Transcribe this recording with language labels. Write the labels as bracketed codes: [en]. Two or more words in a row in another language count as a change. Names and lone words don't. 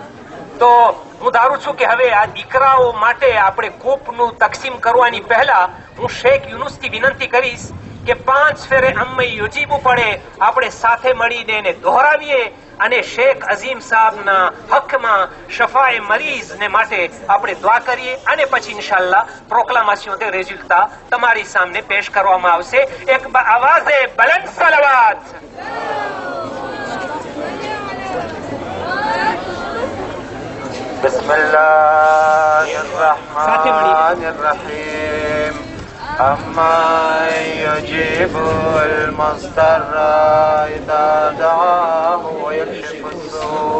[gu] તો હું ધારું છું કે હવે આ દીકરાઓ માટે આપણે કૂપનું તકસીમ કરવાની પહેલા હું શેખ યુનુસથી વિનંતી કરીશ કે 5 ફેરે [ar] أمن يجيب [gu] પડે આપણે સાથે મળીને એને દોહરાવીએ અને શેખ અઝીમ સાહેબના હકમાં શફાએ મરીઝને માટે આપણે દુઆ કરીએ અને પછી ઇન્શાઅલ્લાહ પ્રોક્લામેશન દે રિઝલ્ટા તમારી સામે પેશ કરવામાં આવશે. એક આવાજે બલંદ સલાવત. [ar] بسم الله الرحمن الرحيم أمن يجيب المضطر إذا دعاه ويكشف السوء.